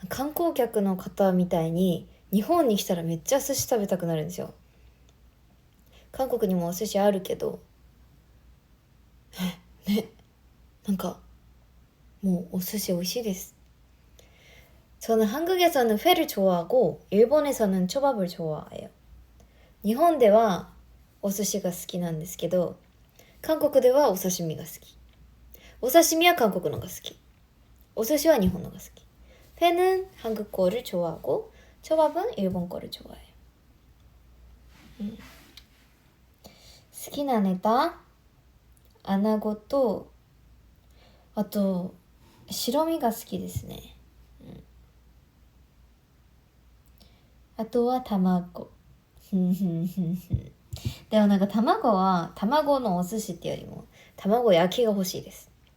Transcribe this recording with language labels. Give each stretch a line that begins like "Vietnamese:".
Japanese: 観光客の方みたいに日本に来たらめっちゃ寿司食べたくなるんですよ。韓国にもお寿司あるけどね、なんかもうお寿司美味しいです。
Korean: 저는 한국에서는 회를 좋아하고 일본에서는 초밥을 좋아해요.
Japanese: 日本ではお寿司が好きなんですけど、韓国ではお刺身が好き。お刺身は韓国のが好き。お寿司は日本のが好き。
Korean: 회는 한국 거를 좋아하고 초밥은 일본 거를 좋아해요.
Japanese: 好きなネタ穴子とあと白身が好きですね、あとは卵でもなんか卵は卵のお寿司ってよりも卵焼きが欲しいです。